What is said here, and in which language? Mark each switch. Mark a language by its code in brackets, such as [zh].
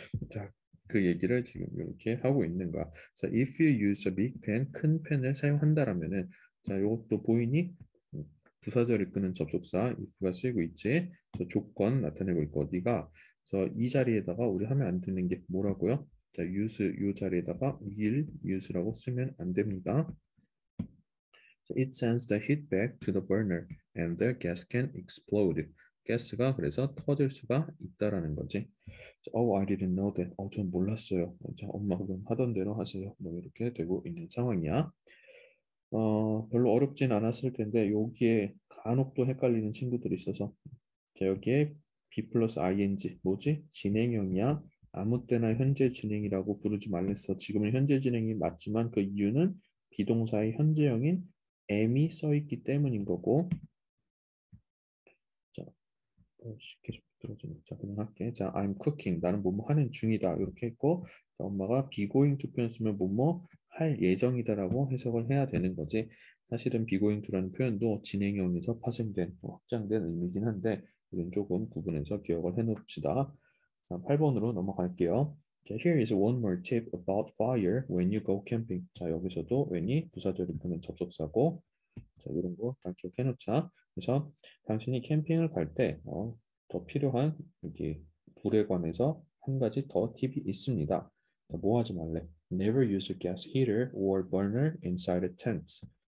[ko] 자, 그 얘기를 지금 이렇게 하고 있는 거야. 자, [en] if you use a big pen, [ko] 큰 펜을 사용한다라면은 자, 이것도 보이니? 부사절 이끄는 접속사 if가 쓰이고 있지. 저 조건 나타내고 있고 어디가? 이 자리에다가 우리 하면 안 되는 게 뭐라고요? 자, use 이 자리에다가 will use라고 쓰면 안 됩니다. [en] It sends the heat back to the burner and the gas can explode. [ko] 가스가 그래서 터질 수가 있다라는 거지. [en] Oh, I didn't know that. [ko] 전 몰랐어요. 자, 엄마가 그럼 하던 대로 하세요. 뭐 이렇게 되고 있는 상황이야. 별로 어렵진 않았을 텐데 여기에 간혹 또 헷갈리는 친구들이 있어서 자, 여기에 B 플러스 ing 뭐지? 진행형이야. 아무 때나 현재 진행이라고 부르지 말랬어. 지금은 현재 진행이 맞지만 그 이유는 비동사의 현재형인 am이 써 있기 때문인 거고. 자, 계속 들어주네. 자, 그냥 할게. 자, [en] I'm cooking. [ko] 나는 뭐뭐 하는 중이다. 이렇게 했고, 자, 엄마가 be going to 표현 쓰면 뭐뭐 할 예정이다라고 해석을 해야 되는 거지. 사실은 be going to라는 표현도 진행형에서 파생된 확장된 의미긴 한데, 이건 조금 구분해서 기억을 해놓읍시다. 자, 8번으로 넘어갈게요. [en] 자, here is one more tip about fire when you go camping. [ko] 자, 여기서도 when이 부사절이 끄는 접속사고, 자, 이런 거 다 기억해 놓자. 그래서 당신이 캠핑을 갈 때 더 필요한 여기 불에 관해서 한 가지 더 팁이 있습니다. 자, 뭐 하지 말래? [en] Never use a gas heater or burner inside a tent.